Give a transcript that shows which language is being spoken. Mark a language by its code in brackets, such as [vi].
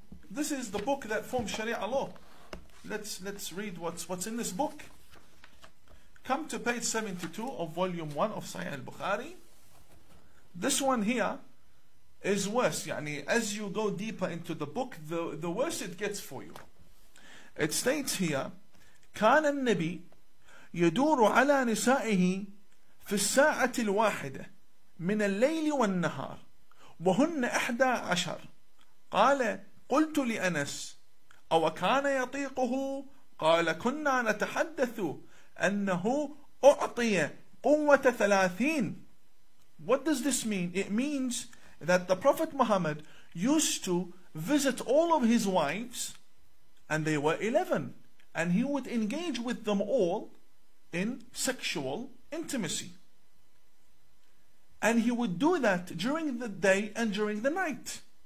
[en] This is the book that forms Sharia law. Let's read what's in this book. Come to page 72 of volume 1 of Sahih al-Bukhari. This one here is worse. As you go deeper into the book, the worse it gets for you. It states here, [ar] كان النبي يدور على نسائه في الساعة الواحدة من الليل والنهار وهن 11. قال قلت لأنس أو كان يطيقه؟ قال كنا نتحدث أنه أعطي قوة 30. [en] What does this mean? It means that the Prophet Muhammad used to visit all of his wives, and they were 11, and he would engage with them all in sexual intimacy. And he would do that during the day and during the night.